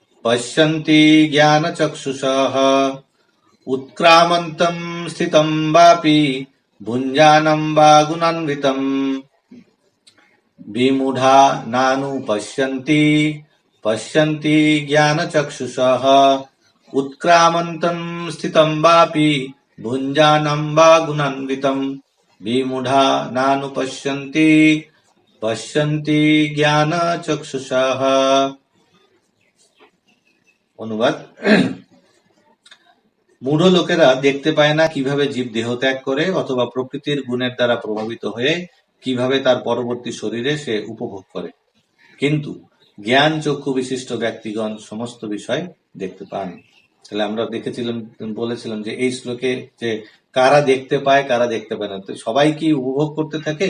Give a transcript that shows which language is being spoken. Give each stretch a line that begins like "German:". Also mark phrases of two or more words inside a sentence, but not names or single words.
Sanskrit: পশ্যন্তি জ্ঞানচক্ষুষः উৎক্রামন্তম স্থিতম বাপি ভুঞ্জানম বা গুণান্বিতম বিমূঢ়া নানুপশ্যন্তি পশ্যন্তি জ্ঞানচক্ষুষः উৎক্রামন্তম স্থিতম বাপি ভুঞ্জানম বা গুণান্বিতম বিমূঢ়া নানুপশ্যন্তি পশ্যন্তি জ্ঞানচক্ষুষः।
Bangla: অনুবাদ: মূঢ় লোকেরা দেখতে পায় না কিভাবে জীব দেহ ত্যাগ করে অথবা প্রকৃতির গুণের দ্বারা প্রভাবিত হয়ে কিভাবে তার পরবর্তী শরীরে সে উপভোগ করে, কিন্তু জ্ঞান চক্ষু বিশিষ্ট ব্যক্তিগণ সমস্ত বিষয় দেখতে পান। তাহলে আমরা বলেছিলাম যে এই শ্লোকে যে কারা দেখতে পায় কারা দেখতে পায় না, তো সবাই কি উপভোগ করতে থাকে?